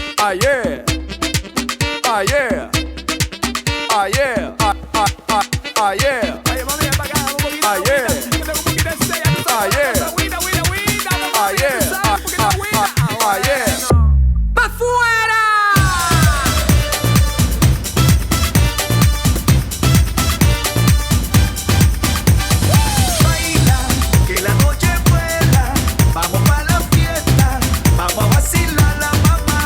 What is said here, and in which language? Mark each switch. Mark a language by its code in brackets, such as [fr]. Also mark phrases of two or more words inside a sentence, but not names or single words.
[en] Ah yeah, ah yeah, ah yeah, ah yeah, [es] Oye, mami, ven pa' acá, dame un poquito Ah, de [en] yeah. [es] agüita, que tengo un poquito de sed, ya tú Ah, sabes, [en] yeah. [es] agüita, agüita, agüita, dame un Ah, poquito, [en] yeah. [es] tú sabes, un poquito de agüita. [en] Ah, yeah. [es] Bueno. ¡Pa' fuera! Baila, que la noche vuela, vamos pa' la fiesta, vamos a vacilar la mamá.